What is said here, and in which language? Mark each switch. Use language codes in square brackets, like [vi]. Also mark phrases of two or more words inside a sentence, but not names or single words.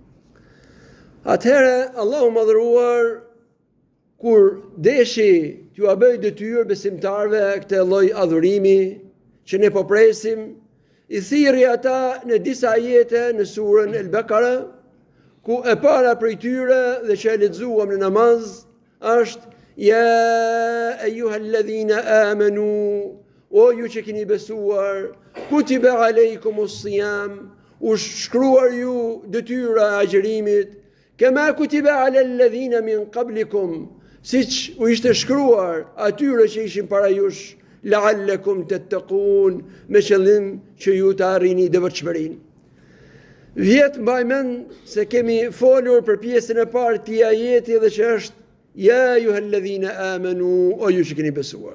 [sq] Atëherë Allahu madhëruar kur deshi t'ju a bëj detyrë besimtarve këtë lloj adhurimi që ne po presim, i thirrri ata në disa ajete në surën El-Bekara, ku e para prej tyre dhe që e lexuam në namaz është [ar] يا أيها الذين آمنوا, [sq] o ju që keni besuar, [ar] كتب عليكم الصيام, [sq] u shkruar ju detyra e agjërimit, [ar] كما كتب على الذين من قبلكم, [sq] siç u ishte shkruar atyre që ishin para jush, [ar] لعلكم تتقون, [sq] me qëllim që ju të arrini devotshmërinë. Vjet mbaj mend se kemi folur për pjesën e parë të ajeti dhe që është [ar] يا أيها الذين آمنوا, [sq] o ju që keni besuar.